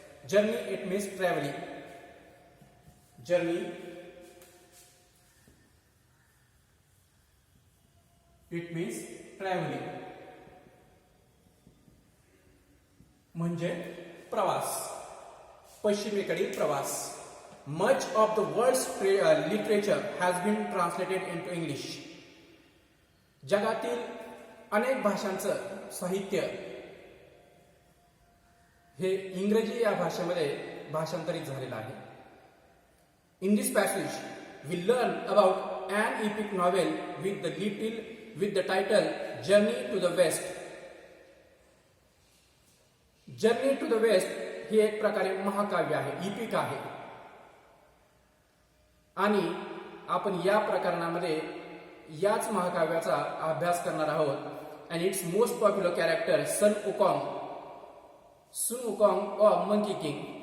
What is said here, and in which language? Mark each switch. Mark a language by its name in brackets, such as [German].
[English] Journey it means travelling. Journey it means travelling [Marathi] म्हणजे प्रवास, पश्चिमेकडील प्रवास. [English] Much of the world's literature has been translated into English. [Marathi] जगातील अनेक भाषांचं साहित्य हे इंग्रजी या भाषेमध्ये भाषांतरित झालेलं आहे. [English] In this passage, we learn about an epic novel with the title Journey to the West. [Marathi] Journey to the waste हे एक प्रकारे महाकाव्य आहे, इपिक आहे. आणि आपण या प्रकरणामध्ये याच महाकाव्याचा अभ्यास करणार आहोत. [English] And its most popular character Sun Wukong of monkey king.